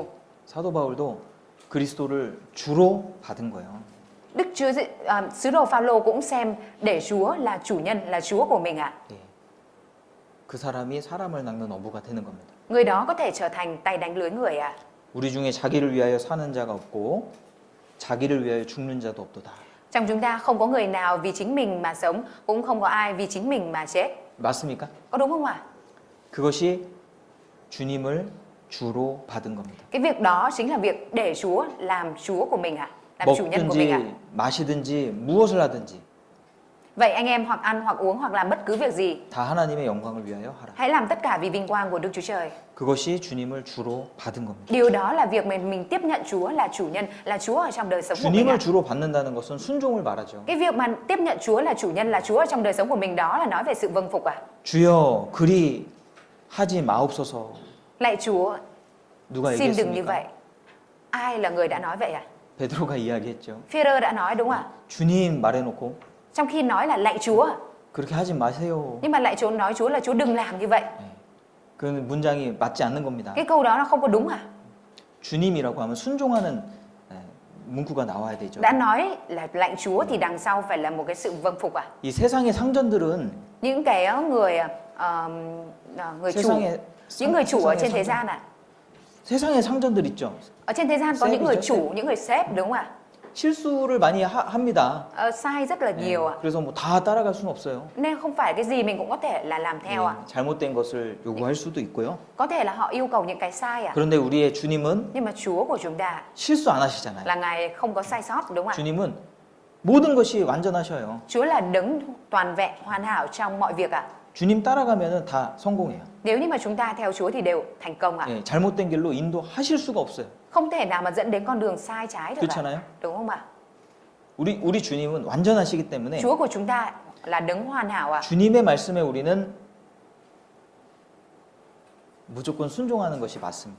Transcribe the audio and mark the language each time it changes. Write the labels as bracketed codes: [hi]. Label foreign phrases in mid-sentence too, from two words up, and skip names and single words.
[ko] 사도 바울도 그리스도를 주로 받은 거예요. [vi] Sứ đồ Phaolô cũng xem để Chúa là chủ nhân, là Chúa của mình ạ. [ko] 예. 그 사람이 사람을 낚는 어부가 되는 겁니다. [vi] Người đó có thể trở thành tay đánh lưới người ạ. [ko] 우리 중에 자기를 위하여 사는 자가 없고 자기를 위하여 죽는 자도 없도다. [vi] Trong chúng ta không có người nào vì chính mình mà sống, cũng không có ai vì chính mình mà chết. [ko] 맞습니까? [vi] Có đúng không ạ? [ko] 그것이 주님을 주로 받은 겁니다. [vi] Cái việc đó chính là việc để Chúa làm Chúa của mình ạ, làm chủ nhân của mình ạ. [ko] 먹든지 마시든지 무엇을 하든지 [vi] Vậy anh em hoặc ăn hoặc uống hoặc làm bất cứ việc gì, [ko] 다 하나님의 영광을 위하여 하라. [vi] hãy làm tất cả vì vinh quang của Đức Chúa Trời. [ko] 그것이 주님을 주로 받은 겁니다. [vi] Điều đó là việc mình tiếp nhận Chúa là chủ nhân, là Chúa ở trong đời sống của mình ạ. [ko] 주님을 주로 받는다는 것은 순종을 말하죠. [vi] Cái việc mà tiếp nhận Chúa là chủ nhân, là Chúa ở trong đời sống của mình, đó là nói về sự vâng phục à? [ko] 주여 그리 하지 마옵소서. [vi] Lạy Chúa, [ko] 누가 [vi] xin đừng như [ko] 얘기했습니까? [vi] vậy. Ai là người đã nói vậy à? [ko] 베드로가 이야기했죠. [vi] Phi-rơ đã nói đúng không ạ? [ko] 주님 말해놓고 [vi] Trong khi nói là lạy Chúa, [ko] 그렇게 하지 마세요. [vi] nhưng mà lạy Chúa, nói Chúa là Chúa đừng làm như vậy. [ko] 그 문장이 맞지 않는 겁니다. [vi] Cái câu đó nó không có đúng à? [ko] 주님이라고 하면 순종하는 문구가 나와야 되죠. [vi] Đã nói là lạy Chúa thì đằng sau phải là một cái sự vâng phục à? [ko] 이 세상의 상전들은 [vi] Những cái người chủ, những người chủ ở trên thế gian à? [ko] 세상의 상전들 있죠. [vi] Ở trên thế gian có những người chủ, những người sếp đúng không ạ? [ko] 실수를 많이 합니다. [vi] Sai rất là nhiều ạ. [ko] 그래서 뭐 다 따라갈 수는 없어요. [vi] Nên không phải cái gì mình cũng có thể là làm theo ạ. [ko] 잘못된 것을 요구할 수도 있고요. [vi] Có thể là họ yêu cầu những cái sai ạ. [ko] 그런데 우리의 주님은 [vi] Nhưng mà Chúa của chúng ta [ko] 실수 안 하시잖아요. [vi] là Ngài không có sai sót đúng không ạ? [ko] 주님은 모든 것이 완전하셔요. [vi] Chúa là đấng toàn vẹn, hoàn hảo trong mọi việc ạ. [ko] 주님 따라가면은 다 성공해요. [vi] Nếu như mà chúng ta theo Chúa thì đều thành công ạ. [ko] 예, 잘못된 길로 인도하실 수가 없어요. [vi] Không thể nào mà dẫn đến con đường sai trái được ạ. [ko] 그렇잖아요. [vi] Đúng không ạ? [ko] 우리 주님은 완전하시기 때문에 [vi] Chúa của chúng ta là đấng hoàn hảo ạ. [ko] 주님의 말씀에 우리는 무조건 순종하는 것이 맞습니다.